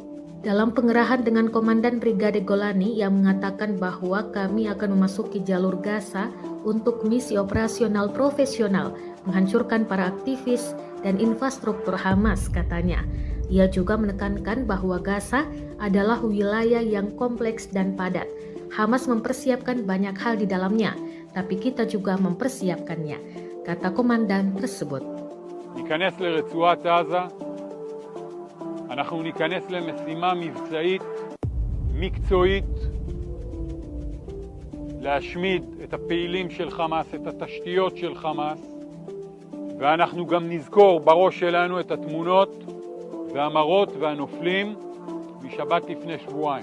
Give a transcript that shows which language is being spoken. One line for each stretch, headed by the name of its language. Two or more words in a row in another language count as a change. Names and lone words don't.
Indonesian: Dalam pengerahan dengan Komandan Brigade Golani yang mengatakan bahwa kami akan memasuki jalur Gaza untuk misi operasional profesional menghancurkan para aktivis dan infrastruktur Hamas, katanya. Ia juga menekankan bahwa Gaza adalah wilayah yang kompleks dan padat. Hamas mempersiapkan banyak hal di dalamnya, tapi kita juga mempersiapkannya, kata komandan tersebut.
Hebrew: ניכנס לרצועת עזה, אנחנו ניכנס למשימה מבצעית, מקצועית, להשמיד את הפעילים של חמאס, את התשתיות של חמאס, ואנחנו גם נזכור בראש שלנו את התמונות והמראות והנופלים משבת לפני שבועיים.